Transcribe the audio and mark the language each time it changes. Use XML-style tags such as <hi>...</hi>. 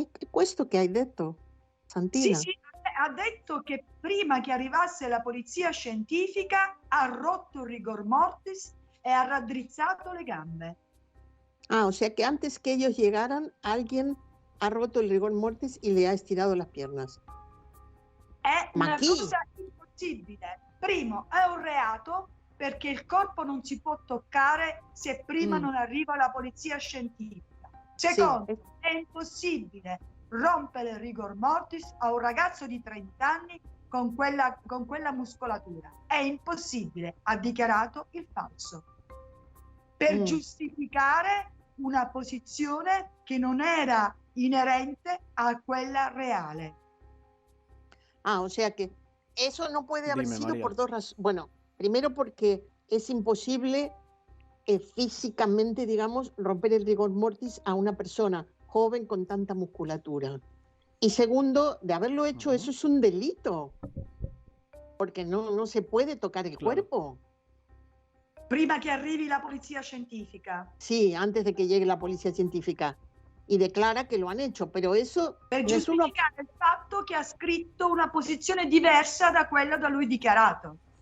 <it>Questo che hai detto, Santina? Sì, ha detto che prima che arrivasse la polizia scientifica ha rotto il rigor mortis e ha raddrizzato le gambe.</it> <es>O sea que antes que ellos llegaran, alguien ha roto el rigor mortis y le ha estirado las piernas.</es> <it>È una cosa impossibile. Primo, è un reato perché il corpo non si può toccare se prima non arriva la polizia scientifica. Secondo, è impossibile rompere il rigor mortis a un ragazzo di 30 anni con quella muscolatura. È impossibile, ha dichiarato il falso. Per giustificare una posizione che non era inerente a quella reale.</it> <es>O sea que eso no puede haber sido María. por dos razones. Bueno, primero porque es imposible físicamente, digamos, romper el rigor mortis a una persona joven con tanta musculatura. Y segundo, de haberlo hecho, eso es un delito, porque no se puede tocar el cuerpo.</es> <it>Prima che arrivi la polizia scientifica.</it> <es>Sí, antes de que llegue la policía científica. y declara que lo han hecho, pero eso</es> <it>Per nessuno... giustificare il fatto che ha scritto una posizione diversa da quella da lui dichiarato.</it>